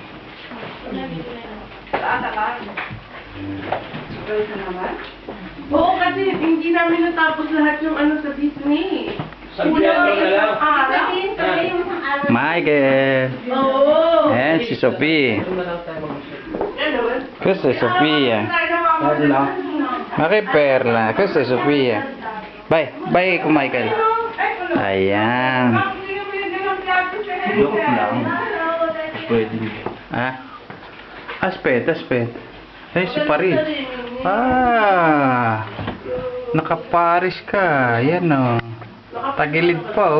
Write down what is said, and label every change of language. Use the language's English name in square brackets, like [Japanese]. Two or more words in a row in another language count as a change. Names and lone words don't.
[Filipino] Oo, kasi hindi namin natapos lahat yung ano sa Disney. Sagbihan mo na lang. Sabihin ko kayo yung araw. Michael. Oo. Ayan, si Sophie. Ano na lang tayo mag-usap. Yan naman. [Italian] Questa è Sofia. [Filipino] Bakit perla? [Italian] Questa è Sofia. Bye con Michael. [Filipino] Ayan. Joke lang. Pwede. Ah. Aspetta. Eh, si Paris. Ah. Naka-Paris ka. Yan o. Tagilid pa oh.